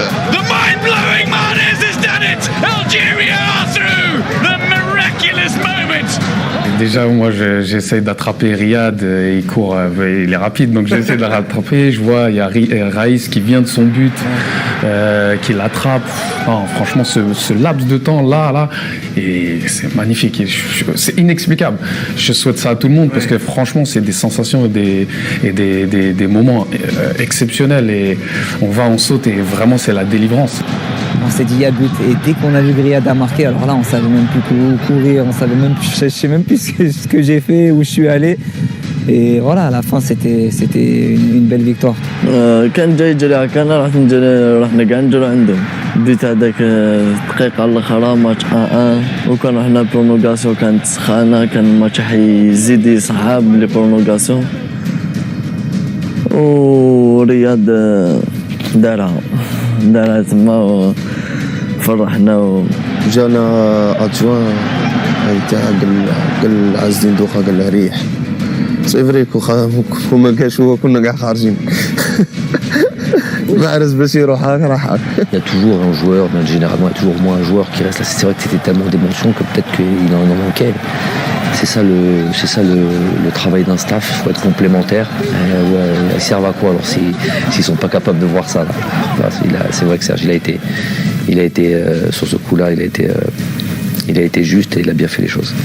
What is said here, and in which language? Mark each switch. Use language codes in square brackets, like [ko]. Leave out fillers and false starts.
[en] The mind-blowing Mahrez has done it. Algeria are through. The miraculous moment. [fr] déjà, moi, j'essaie d'attraper Riyad. Il court, il est rapide, donc j'essaie de le rattraper. Je vois, il y a Raïs qui vient de son but, qui l'attrape. Non, franchement, ce laps de temps là, et c'est magnifique. C'est inexplicable. Je souhaite ça à tout le monde parce que franchement, c'est des sensations et des moments exceptionnels. Et on saute et vraiment, c'est la délivrance. On s'est dit il y a but et dès qu'on a vu Riyad a marqué, alors là on savait même plus courir, on savait même plus, je sais même plus ce que j'ai fait, où je suis allé. Et voilà, à la fin c'était une belle victoire. [ar] كان جاي يجري هكانا رحنا كاع نجرو عندهم بديت هذاك الدقيقة الأخرى ماتش 1-1 وكان رحنا برونوغاسيون كانت سخانة كان الماتش حيزيد يصعب لي برونوغاسيون ورياض دارها تما وفرحنا جانا ادجوان تاع قال عز الدين دوخه قال له ريح سي فري كو ما كاش هو كنا كاع خارجين محرز باش يروح راح. [fr] Il y a toujours un joueur, généralement il y a toujours moins un joueur qui reste là. C'est vrai que c'était tellement d'émotions que peut-être qu'il en manquait. C'est ça le travail d'un staff, il faut être complémentaire. Ils servent à quoi alors s'ils sont pas capables de voir ça là. C'est vrai que Serge il a été sur ce coup-là, il a été juste et il a bien fait les choses.